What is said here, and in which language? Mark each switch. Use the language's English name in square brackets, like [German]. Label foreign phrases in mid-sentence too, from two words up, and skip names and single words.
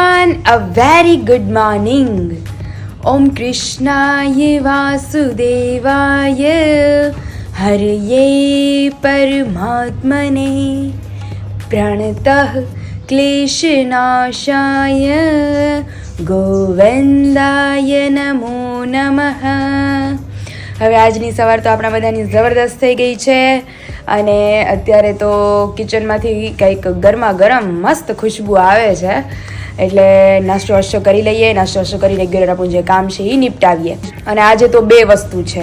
[English] everyone, a very good morning. [Sanskrit] ॐ कृष्णाय वासुदेवाय हरये परमात्मने प्रणतः क्लेशनाशाय गोविन्दाय नमो नमः. [Gujarati] હવે આજની સવાર તો આપણા બધાની જબરદસ્ત થઈ ગઈ છે અને અત્યારે તો કિચનમાંથી કંઈક ગરમા ગરમ મસ્ત ખુશ્બુ આવે છે એટલે નાસ્તો વાસ્તો કરી લઈએ. નાસ્તો વાસ્તો કરી રેગ્યુલર આપણું જે કામ છે એ નિપટાવીએ. અને આજે તો બે વસ્તુ છે.